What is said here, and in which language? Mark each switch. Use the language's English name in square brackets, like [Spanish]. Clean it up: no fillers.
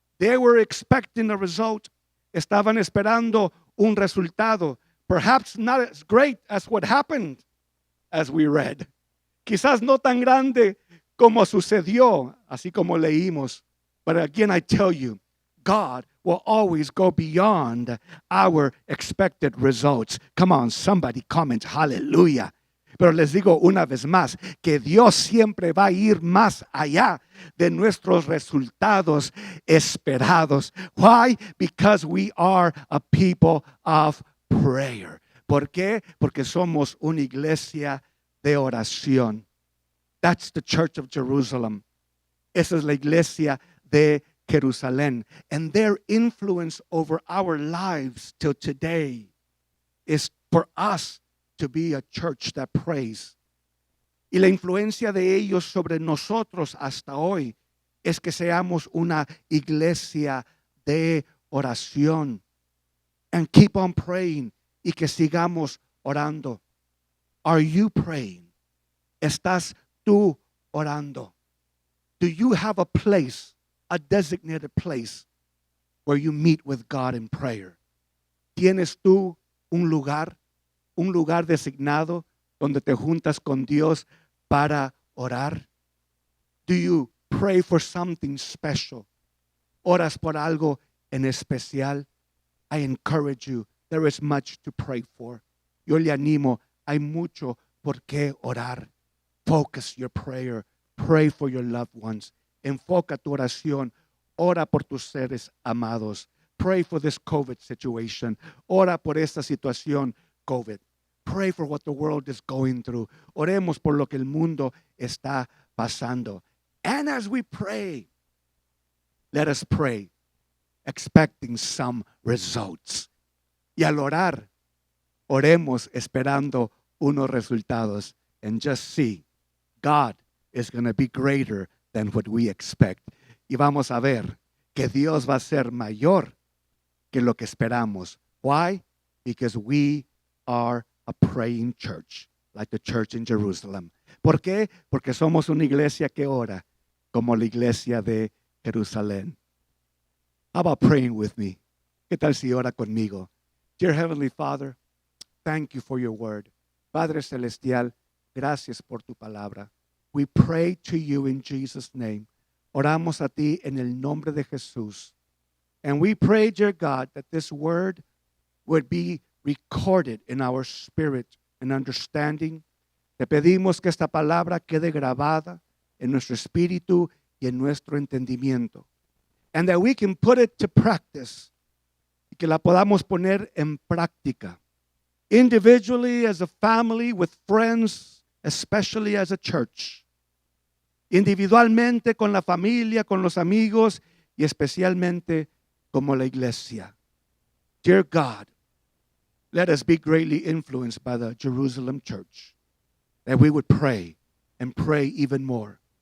[English] They were expecting a result. [Spanish] Estaban esperando un resultado. [English] Perhaps not as great as what happened, as we read. [Spanish] Quizás no tan grande como sucedió, así como leímos. [English] But again, I tell you, God will always go beyond our expected results. Come on, somebody comment, hallelujah. [Spanish] Pero les digo una vez más, que Dios siempre va a ir más allá de nuestros resultados esperados. [English] Why? Because we are a people of prayer. [Spanish] ¿Por qué? Porque somos una iglesia de oración. [English] That's the Church of Jerusalem. [Spanish] Esa es la iglesia de Jerusalén. [English] And their influence over our lives till today is for us to be a church that prays. [Spanish] Y la influencia de ellos sobre nosotros hasta hoy es que seamos una iglesia de oración. [English] And keep on praying. [Spanish] Y que sigamos orando. [English] Are you praying? [Spanish] ¿Estás tú orando? [English] Do you have a place, a designated place where you meet with God in prayer? [Spanish] ¿Tienes tú un lugar designado donde te juntas con Dios para orar? [English] Do you pray for something special? [Spanish] ¿Oras por algo en especial? [English] I encourage you, there is much to pray for. [Spanish] Yo le animo, hay mucho por qué orar. [English] Focus your prayer. Pray for your loved ones. [Spanish] Enfoca tu oración. Ora por tus seres amados. [English] Pray for this COVID situation. [Spanish] Ora por esta situación COVID. [English] pray for what the world is going through. [Spanish] Oremos por lo que el mundo está pasando. [English] And as we pray, let us pray expecting some results. [Spanish] Y al orar, oremos esperando unos resultados. [English] And just see, God is going to be greater than what we expect. [Spanish] Y vamos a ver que Dios va a ser mayor que lo que esperamos. [English] Why? Because we are a praying church, like the church in Jerusalem. [Spanish] ¿Por qué? Porque somos una iglesia que ora, como la iglesia de Jerusalén. [English] How about praying with me? [Spanish] ¿Qué tal si ora conmigo? [English] Dear Heavenly Father, thank you for your word. [Spanish] Padre Celestial, gracias por tu palabra. [English] We pray to you in Jesus' name. [Spanish] Oramos a ti en el nombre de Jesús. [English] And we pray, dear God, that this word would be recorded in our spirit and understanding. [Spanish] Te pedimos que esta palabra quede grabada en nuestro espíritu y en nuestro entendimiento. [English] And that we can put it to practice. [Spanish] Y que la podamos poner en práctica. [English] Individually, as a family, with friends, especially as a church. [Spanish] Individualmente, con la familia, con los amigos y especialmente como la iglesia. [English] Dear God, let us be greatly influenced by the Jerusalem church. That we would pray and pray even more.